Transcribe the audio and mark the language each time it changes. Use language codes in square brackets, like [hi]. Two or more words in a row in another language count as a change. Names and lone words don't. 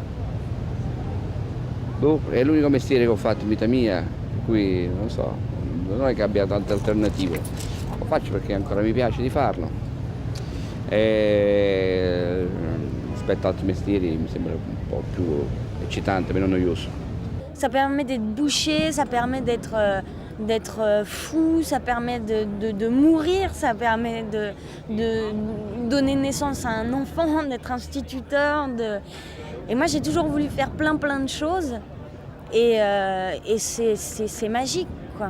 [it] È l'unico mestiere che ho fatto in vita mia, per cui non so, non è che abbia tante alternative. Lo faccio perché ancora mi piace di farlo. Rispetto ad altri mestieri mi sembra un po' più eccitante, meno noioso. [fr] Ça permet d'être bouché, ça permet d'être fou, ça permet de mourir, ça permet de donner naissance à un enfant, d'être instituteur. Et moi j'ai toujours voulu faire plein de choses et c'est magique, quoi.